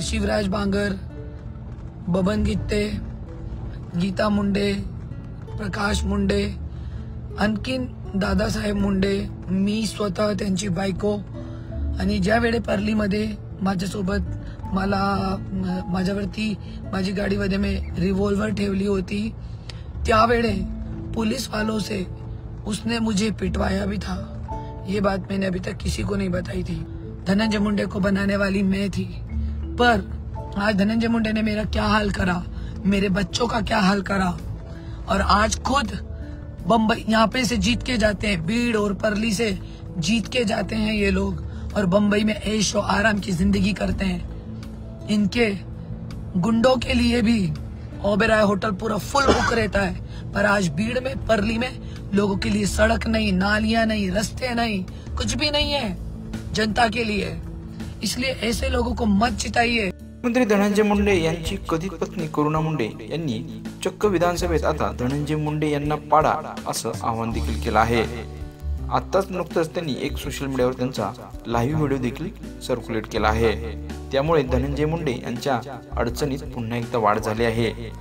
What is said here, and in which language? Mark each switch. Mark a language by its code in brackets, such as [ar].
[mr] शिवराज बांगर, बबन गित्ते, गीता मुंडे, प्रकाश मुंडे, आणखीन दादासाहेब मुंडे, मी स्वतः त्यांची बायको, आणि ज्या वेळे परलीमध्ये माझ्यासोबत माझ्यावरती माझी गाडीमध्ये मी रिवॉल्वर ठेवली होती, त्यावेळे [hi] पुलिस वालों से उसने मुझे पिटवाया भी था। ये बात मैंने अभी तक किसी को नहीं बताई थी। धनंजय मुंडे को बनाने वाली मैं थी, पर आज धनंजय मुंडे ने मेरा क्या हाल करा, मेरे बच्चों का क्या हाल करा। और आज खुद बम्बई यहाँ पे से जीत के जाते हैं, भीड़ और परली से जीत के जाते हैं ये लोग, और बम्बई में ऐश और आराम की जिंदगी करते हैं। इनके गुंडों के लिए भी ओबेरॉय होटल पूरा फुल बुक रहता है, पर आज भीड़ में परली में लोगों के लिए सड़क नहीं, नालियां नहीं, रास्ते नहीं, कुछ भी नहीं है जनता के लिए। इसलिए ऐसे लोगों को मत जिताइए। [mr] मंत्री धनंजय मुंडे यांची कथित पत्नी करुणा मुंडे यांनी चक्क विधानसभेत आता धनंजय मुंडे यांना पाडा असं आवाहन देखील केलं आहे। आताच नुकतंच त्यांनी एक सोशल मीडियावर त्यांचा लाईव्ह व्हिडिओ देखील सर्क्युलेट केला आहे। त्यामुळे धनंजय मुंडे यांच्या अडचणीत पुन्हा एकदा वाढ झाली आहे।